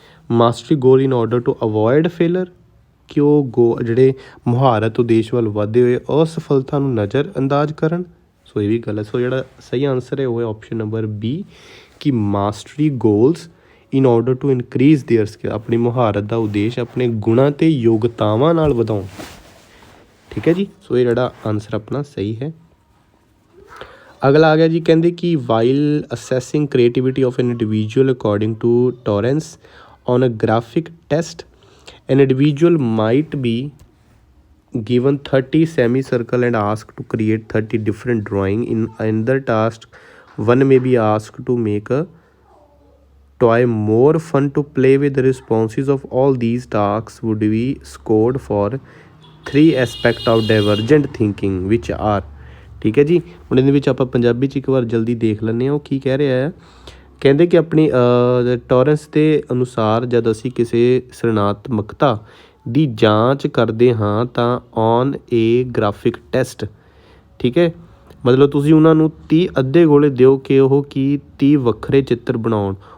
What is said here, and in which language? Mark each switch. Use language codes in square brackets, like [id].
[en] mastery goal in order to avoid failure, [pa] ਕਿ ਉਹ ਜਿਹੜੇ ਮੁਹਾਰਤ ਉਦੇਸ਼ ਵੱਲ ਵਧਦੇ ਹੋਏ ਅਸਫਲਤਾ ਨੂੰ ਨਜ਼ਰ ਅੰਦਾਜ਼ ਕਰਨ। ਸੋ ਇਹ ਵੀ ਗਲਤ। ਸੋ ਜਿਹੜਾ ਸਹੀ ਆਨਸਰ ਹੈ ਉਹ ਹੈ ਆਪਸ਼ਨ ਨੰਬਰ ਬੀ, ਕਿ [en] mastery goals in order to increase their skill, [pa] ਆਪਣੀ ਮੁਹਾਰਤ ਦਾ ਉਦੇਸ਼ ਆਪਣੇ ਗੁਣਾਂ ਅਤੇ ਯੋਗਤਾਵਾਂ ਨਾਲ ਵਧਾਉਣ, ਠੀਕ ਹੈ ਜੀ। ਸੋ ਇਹ ਜਿਹੜਾ ਆਨਸਰ ਆਪਣਾ ਸਹੀ ਹੈ। ਅਗਲਾ ਆ ਗਿਆ ਜੀ, ਕਹਿੰਦੇ ਕਿ [en] While assessing creativity of an individual according to Torrance on a graphic test, an individual might be given 30 semicircle and asked to create 30 different drawing. In another task, one may be asked to make a toy more fun to play with. The responses of all these tasks would be scored for 3 aspects of divergent thinking which are, [pa] ਠੀਕ ਹੈ ਜੀ। ਹੁਣ ਇਹਦੇ ਵਿੱਚ ਆਪਾਂ ਪੰਜਾਬੀ 'ਚ ਇੱਕ ਵਾਰ ਜਲਦੀ ਦੇਖ ਲੈਂਦੇ ਹਾਂ ਉਹ ਕੀ ਕਹਿ ਰਿਹਾ ਹੈ। ਕਹਿੰਦੇ ਕਿ ਆਪਣੀ ਟੋਰੈਂਸ ਦੇ ਅਨੁਸਾਰ ਜਦ ਅਸੀਂ ਕਿਸੇ ਸਰਣਾਤਮਕਤਾ ਦੀ ਜਾਂਚ ਕਰਦੇ ਹਾਂ ਤਾਂ [en] on a graphic test, [pa] ਠੀਕ ਹੈ, ਮਤਲਬ ਤੁਸੀਂ ਉਹਨਾਂ ਨੂੰ 30 ਅੱਧੇ ਗੋਲੇ ਦਿਓ ਕਿ ਉਹ ਕੀ 30 ਵੱਖਰੇ ਚਿੱਤਰ ਬਣਾਉਣ।